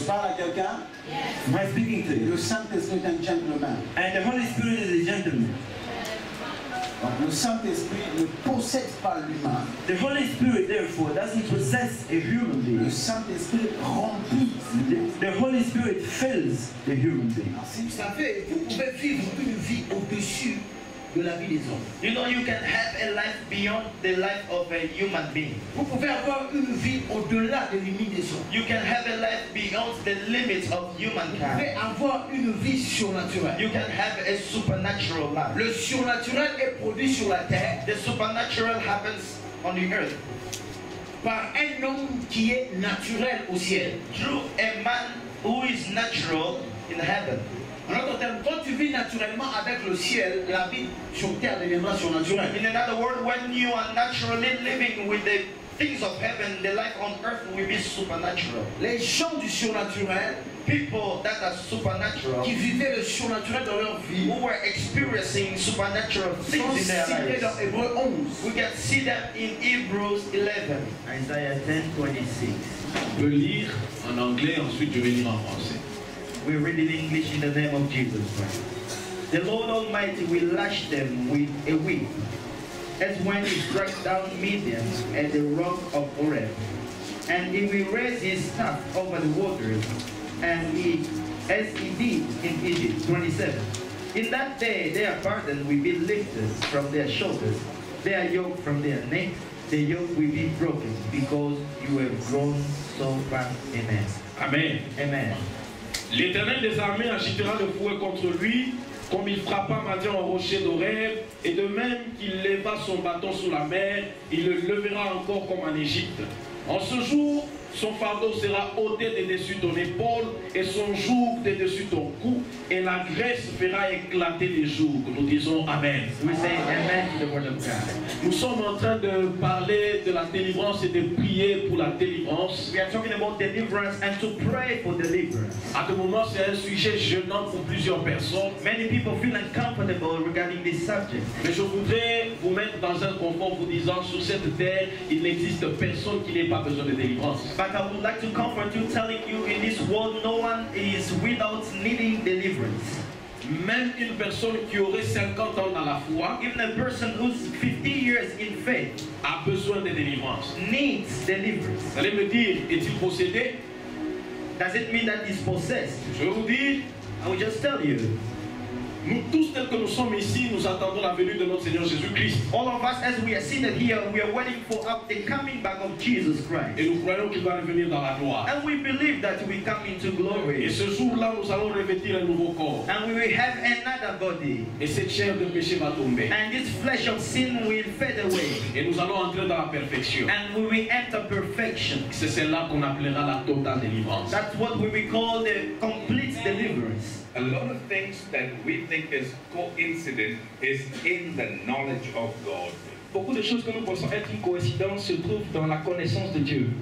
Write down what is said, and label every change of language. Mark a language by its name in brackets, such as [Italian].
[French] Je parle à quelqu'un. [English] Am I speaking to you? [French] Le Saint-Esprit est un gentleman. [English] And the Holy Spirit is a gentleman. [French] Donc, le Saint-Esprit ne possède pas l'humain. [English] The Holy Spirit, therefore, doesn't possess a human being. [French] Le Saint-Esprit remplit. [English] The Holy Spirit fills the human being. [French] Vous savez, vous pouvez vivre une vie au-dessus de la vie des hommes. [English] You know, you can have a life beyond the life of a human being. [French] Vous pouvez avoir une vie au-delà des limites des hommes. [English] You can have a life beyond the limits of [French] Vous pouvez [English] humankind. [French] avoir une vie surnaturelle. [English] You can have a supernatural life. [French] Le surnaturel est produit sur la terre [English] The supernatural happens on the earth [French] par un homme qui est naturel au ciel. [English] through a man who is natural in heaven. [French] En d'autres termes, quand tu vis naturellement avec le ciel, la vie sur terre deviendra surnaturelle. [English] In another word, when you are naturally living with the things of heaven, the life on earth will be supernatural. [French] Les gens du surnaturel [English] People that are supernatural, [French] qui vivaient le surnaturel dans leur vie [English] who were experiencing supernatural [French] sont [English] things in their [French] cités dans [English] lives. [French] Hébreux 11. [English] We can see them in Hebrews 11. Isaiah 10:26. [French] Je peux lire en anglais, ensuite je vais lire en français. [English] We read in English in the name of Jesus Christ. The Lord Almighty will lash them with a whip, as when he struck down Midian at the rock of Oreb. And he will raise his staff over the waters, and as he did in Egypt. 27. In that day their burden will be lifted from their shoulders, their yoke from their neck. The yoke will be broken, because you have grown so fast. Amen. Amen. Amen. [French] L'Éternel des armées agitera le fouet contre lui, comme il frappa Madian au rocher d'Horeb, et de même qu'il leva son bâton sous la mer, il le levera encore comme en Égypte. En ce jour, son fardeau sera ôté de dessus ton épaule et son joug de dessus ton cou, et la graisse fera éclater les jougs. Nous disons Amen. [English] We say amen to the word of God. [French] Nous sommes en train de parler de la délivrance et de prier pour la délivrance. [English] We are talking about deliverance and to pray for deliverance. [French] À ce moment, c'est un sujet gênant pour plusieurs personnes. [English] Many people feel uncomfortable regarding this subject. [French] Mais je voudrais vous mettre dans un confort vous disant, sur cette terre, il n'existe personne qui n'ait pas besoin de délivrance. [English] But I would like to comfort you, telling you in this world no one is without needing deliverance. [French] Même une personne qui aurait 50 ans dans la foi [English] Even a person who's 50 years in faith [French] a besoin de délivrance. [English] needs deliverance. [French] Vous allez me dire, est-il possédé? [English] Does it mean that he's possessed? [French] Je vais vous dire, [English] I will just tell you. [French] nous tous tels que nous sommes ici, nous attendons la venue de notre Seigneur Jésus-Christ. [English] All of us, as we are seated here, we are waiting for the coming back of Jesus Christ. [French] Et nous croyons qu'il va revenir dans la gloire. [English] And we believe that we come into [French] Et [English] glory. [French] ce jour-là, nous allons revêtir un nouveau corps. [English] And we will have another body. [French] Et cette chair de péché va tomber. [English] And this flesh of sin will fade away. [French] Et nous allons entrer dans la perfection. [English] And we will enter perfection. [French] C'est celle-là qu'on appellera la totale délivrance. [English] That's what we will call the complete deliverance. A lot of things that we think is coincident is in the knowledge of God. [French] Beaucoup de choses que nous pensons être une coïncidence se trouvent dans la connaissance de Dieu.